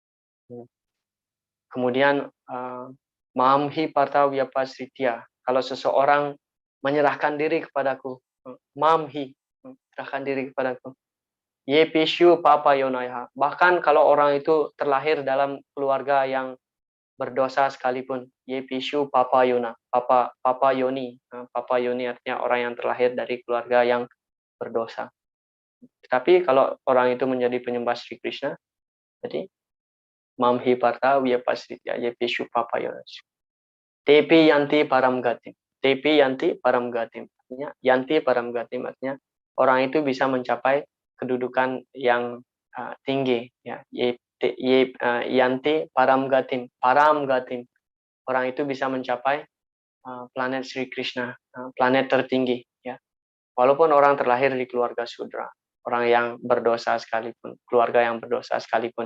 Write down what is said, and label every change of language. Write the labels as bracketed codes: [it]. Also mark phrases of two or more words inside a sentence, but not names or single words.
[sa] Kemudian Mamhi Parta Vyapasritya, [id] kalau seseorang menyerahkan diri kepadaku, Mamhi, serahkan diri kepadaku. [sa] Ye pisyu papa yonaya. [id] Bahkan kalau orang itu terlahir dalam keluarga yang berdosa sekalipun, [sa] ye pisyu papa yona, papa yoni. Papa yoni [id] artinya orang yang terlahir dari keluarga yang berdosa. Tetapi kalau orang itu menjadi penyembah Sri Krishna, jadi [sa] mamhi parta vyapasritya ye pisyu papa yona. Tepi yanti paramgatim. Tepi yanti paramgatim. [id] Artinya [sa] yanti paramgatim [id] artinya orang itu bisa mencapai kedudukan yang tinggi, ya. [sa] Yanti paramgatim. [id] Orang itu bisa mencapai planet Sri Krishna, planet tertinggi, ya. Walaupun orang terlahir di keluarga Sudra, orang yang berdosa sekalipun, keluarga yang berdosa sekalipun.